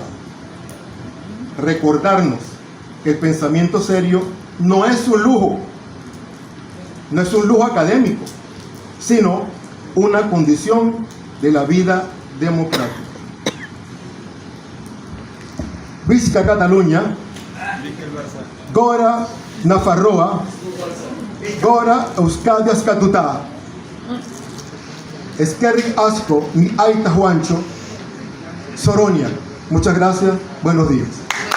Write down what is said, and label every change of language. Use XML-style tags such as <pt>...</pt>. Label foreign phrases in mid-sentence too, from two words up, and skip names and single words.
<es>Recordarnos que el pensamiento serio no es un lujo, no es un lujo académico, sino una condición de la vida democrática.</es> <ca>Visca Catalunya,</ca> <eu>Gora Nafarroa, Gora Euskadi Askatuta, Eskerrik Asko, mi Aita Juancho, Soronia.</eu> <es>Muchas gracias, buenos días.</es>